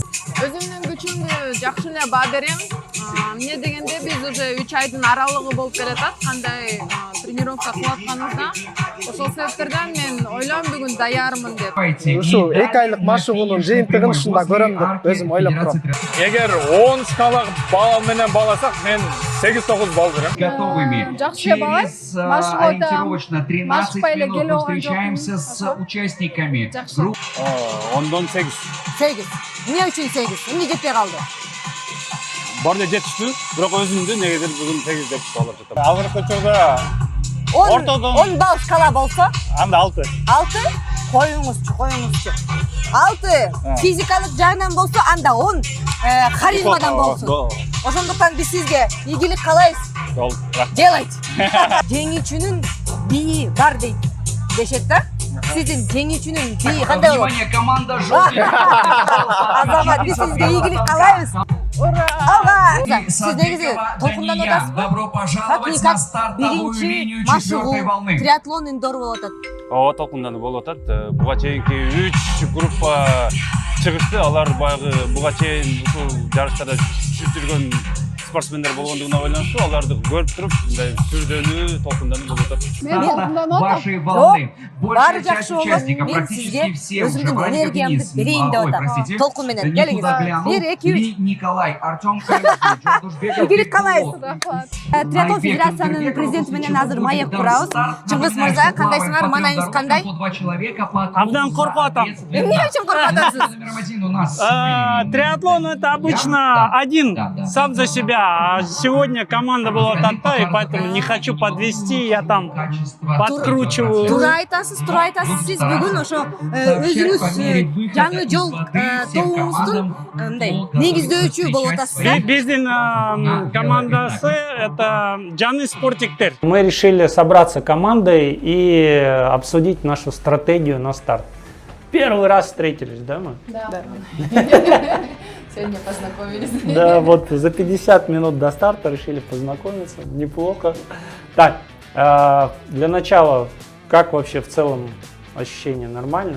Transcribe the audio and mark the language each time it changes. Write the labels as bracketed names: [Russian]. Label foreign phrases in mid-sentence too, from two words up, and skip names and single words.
[Kyrgyz] Өзүмдүн күчүмдү жакшы эле баа берем. Эмне дегенде биз уже 3 айдын аралыгы болуп бератат, кандай тренировка кылып атканыбызда. Ошол себептерден мен ойлойм бүгүн даярмын деп. Ушу 2 айлык машыгуунун жыйынтыгын ушунда көрөм деп өзүм ойлоп турам. Эгер 10 скала балл менен бааласак, мен 8-9 балл берем. [Russian] Готовыми. [Kyrgyz] Жакшы балай. [Russian] Через ориентировочно 13 минут встречаемся с участниками. [Kyrgyz] Жакшы. 10дон 8. 8. Эмне үчүн 8? Эмне жетпей калды? Барды жетиштүү, бирок өзүмдү негедир бүгүн 8 деп алып жатам. Азыркы учурда 10 балл шкала болсо, анда 6. 6 коюңузчу. 6 физикалык жагынан болсо, анда 10 харизмадан болсун. Ошондуктан биз сизге ийгилик каалайбыз. [Russian] Делайте. [Kyrgyz] Жеңүүчүнүн бии бар дешет да? Сиздин жеңүүчүнүн бии кандай болот? [Russian] Внимание, команда желтых. [Kyrgyz] Азамат, биз сизге ийгилик каалайбыз. [Russian] Ура! [Kyrgyz] Сиз негизи толкунданып атасызбы? [Russian] Добро пожаловать на стартовую линию четвертой волны. [Kyrgyz] Триатлон индор болуп атат. Ооба, толкундануу болуп атат. Буга чейинки 3 группа чыгышты. Алар баягы буга чейин ушул жарыштарда түшүп жүргөн спортсмендер болгондугуна байланыштуу, аларды көрүп туруп, мындай сүрдөнүү, толкундануу болуп атат. Мен толкунданып атам. [Russian] Вашей волны. [Kyrgyz] Баары [Russian] Большая часть [Kyrgyz] жакшы болот. [Russian] участников, [Kyrgyz] Мен [Russian] практически [Kyrgyz] сизге [Russian] все уже [Kyrgyz] өзүмдүн [Russian] проявили [Kyrgyz] энергиямды берейин деп атам. Толкун менен келиңиз. 1, 2, 3. Николай, Артем Калинский, Жолдушбеков, Ийгилик каалайбыз. Рахмат. Триатлон федерациянын президенти менен азыр маек курабыз. Чыңгыз мырза, кандайсыңар? Маанайыңыз кандай? Абдан коркуп атам. Эмне үчүн коркуп атасыз? [Russian] Номер 1 у нас. Триатлон это обычно один сам за себя. Да, сегодня команда была такая, и поэтому не хочу подвести, я там подкручиваю. [Kyrgyz] Туура айтасыз, сиз бүгүн ошо өзүңүз жаңы жол тобуңуздун мындай негиздөөчү болуп атасыз да? Биздин командасы это Жаңы спортиктер. [Russian] Мы решили собраться командой и обсудить нашу стратегию на старт. Первый раз встретились, да, мы? Да. Сегодня познакомились. Да, вот за 50 минут до старта решили познакомиться, неплохо. Так, для начала, как вообще в целом ощущение, нормально?